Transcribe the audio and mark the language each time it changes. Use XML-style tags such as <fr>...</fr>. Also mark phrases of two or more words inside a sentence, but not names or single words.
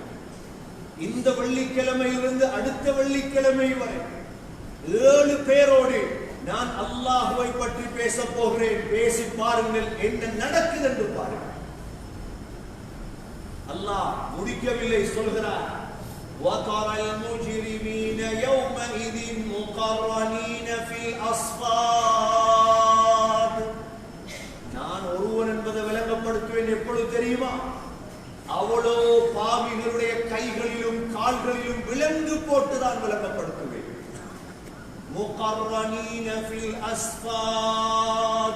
<ta>இந்த வெள்ளிக்கிழமையிலிருந்து அடுத்த வெள்ளிக்கிழமை வரை 7 பேரோடு நான் அல்லாஹ்வை பற்றி பேச போகிறேன். பேசி பாருங்கள், என்ன நடக்குது என்று பாருங்கள். அல்லாஹ் முடிக்கவில்லை, சொல்கிறார்.</ta> <ar>وَتَرَى الْمُجْرِمِينَ يَوْمَئِذٍ مُقَرَّنِينَ فِي الْأَصْفَادِ.</ar> <ta>நான் ஒருவன் என்பதை விளங்கப்படுத்துவேன். எப்பொழுது தெரியுமா? அவ்வளோ பாவிகளுடைய கைகளிலும் கால்களிலும் விலங்கு போட்டுதான் விளங்கப்படுத்துவேன்.</ta> <ar>مقرنين في الأصفاد.</ar>